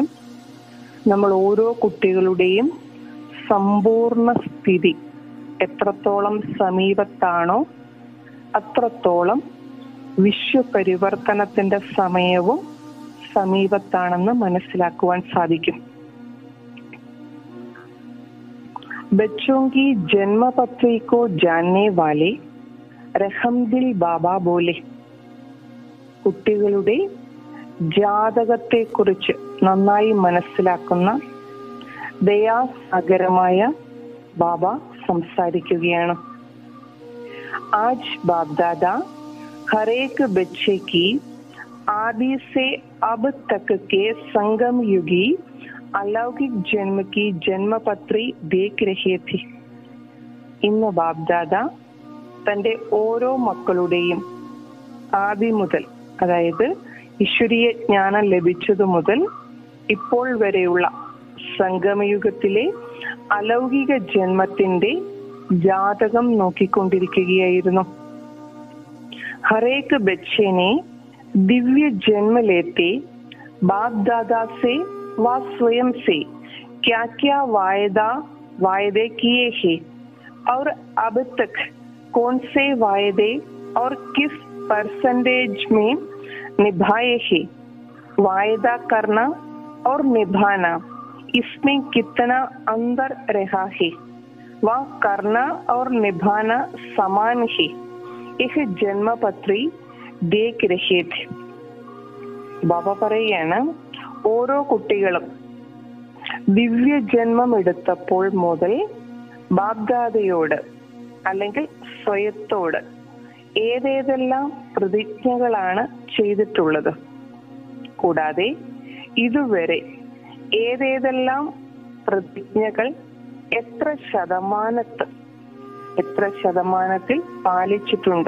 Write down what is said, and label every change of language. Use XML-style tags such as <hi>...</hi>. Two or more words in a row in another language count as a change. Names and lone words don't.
<ml>നമ്മൾ ഓരോ കുട്ടികളുടെയും സമ്പൂർണ്ണ സ്ഥിതി എത്രത്തോളം സമീപത്താണോ അത്രത്തോളം വിശ്വപരിവർത്തനത്തിന്റെ സമയവും സമീപത്താണെന്ന് മനസ്സിലാക്കുവാൻ സാധിക്കും.</ml> <hi>बच्चों की जन्म पत्री को जानने वाले रहमदिल बाबा बोले.</hi> <ml>കുട്ടികളുടെ ജാതകത്തെ കുറിച്ച് നന്നായി മനസ്സിലാക്കുന്ന ദയാസാഗരമായ ബാബ സംസാരിക്കുകയാണ്.</ml> <hi>आज बाप दादा हरेक ബच्चे की आदि से अब तक के संगम युगी अलौकिक जन्म की जन्मपत्री देख रहे थे.</hi> <ml>ഇന്ന് ബാപ് ദാദ തന്റെ ഓരോ മക്കളുടെയും ആദി മുതൽ, അതായത് ഈശ്വരീയ ജ്ഞാനം ലഭിച്ചതു മുതൽ ഇപ്പോൾ വരെയുള്ള സംഗമയുഗത്തിലെ അലൗകിക ജന്മത്തിന്റെ ജാതകം നോക്കിക്കൊണ്ടിരിക്കുകയായിരുന്നു.</ml> <hi>हरेक बच्चे ने दिव्य जन्म लेते बाप दादा से व स्वयं से क्या क्या वायदे किए हैं और अब तक कौन से वायदे और किस परसेंटेज में निभाए हैं. वायदा करना और निभाना, इसमें कितना अंतर रहा है. वह करना और निभाना समान है. यह जन्मपत्री देख रहे थे.</hi> <ml>ബാബ പറയാണ്, ഓരോ കുട്ടികളും ദിവ്യജന്മം എടുത്തപ്പോൾ മുതൽ ബാബ്ദാദയോട് അല്ലെങ്കിൽ സ്വയത്തോട് ഏതേതെല്ലാം പ്രതിജ്ഞകളാണ് ചെയ്തിട്ടുള്ളത്, കൂടാതെ ഇതുവരെ ഏതേതെല്ലാം പ്രതിജ്ഞകൾ എത്ര ശതമാനത്തിൽ പാലിച്ചിട്ടുണ്ട്.</ml>